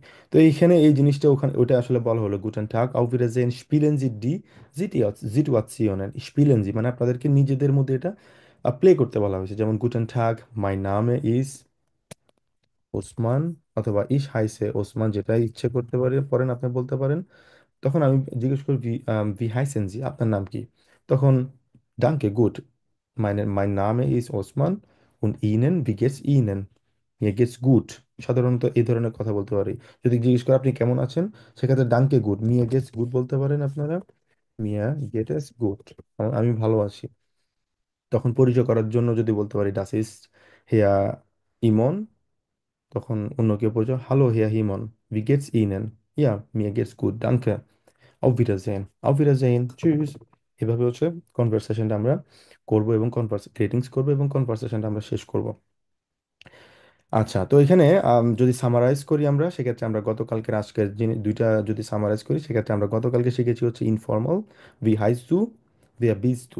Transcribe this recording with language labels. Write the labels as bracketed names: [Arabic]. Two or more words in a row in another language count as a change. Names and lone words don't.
[Bangla] তো এইখানে এই জিনিসটা ওখানে ওটা আসলে বলা হলো [German] Guten Tag auf Wiedersehen spielen Sie die Situationen spielen Sie, [Bangla] মানে আপনাদেরকে নিজেদের মধ্যে এটা প্লে করতে বলা হয়েছে। যেমন [German] Guten Tag my Name ist [Bangla] ওসমান, অথবা [German] ich heiße [Bangla] ওসমান, যেটা ইচ্ছে করতে পারেন আপনি বলতে পারেন। তখন আমি জিজ্ঞেস করি [German] wie heißen Sie, [Bangla] আপনার নাম কি? [German] তখন Danke gut, mein Name ist Osman und Ihnen, wie geht's Ihnen? Mir geht's gut। [Bangla] সাধারণত এই ধরনের কথা বলতে পারি। যদি জিজ্ঞেস করে আপনি কেমন আছেন, সেক্ষেত্রে [German] Danke gut, mir geht's gut [Bangla] বলতে পারেন আপনারা। [German] mir geht's gut, [Bangla] আমি ভালো আছি। তখন পরিচয় করার জন্য যদি বলতে পারি [German] das ist Herr Imon, [Bangla] তখন অন্য কেউ পরিচয় [German] Hallo Herr Imon, wie geht's Ihnen? Ja, mir geht's gut, danke। auf Wiedersehen, auf Wiedersehen, tschüss। [Bangla] এভাবে হচ্ছে কনভারসেশনটা আমরা করব এবং গ্রেটিংস করব এবং কনভারসেশনটা আমরা শেষ করব। আচ্ছা, তো এখানে যদি সামারাইজ করি আমরা, সেক্ষেত্রে আমরা গতকালকের আজকের দুইটা যদি সামারাইজ করি, সেক্ষেত্রে আমরা গতকালকে শিখেছি হচ্ছে ইনফর্মাল [German] wie heißt du, wie bist du.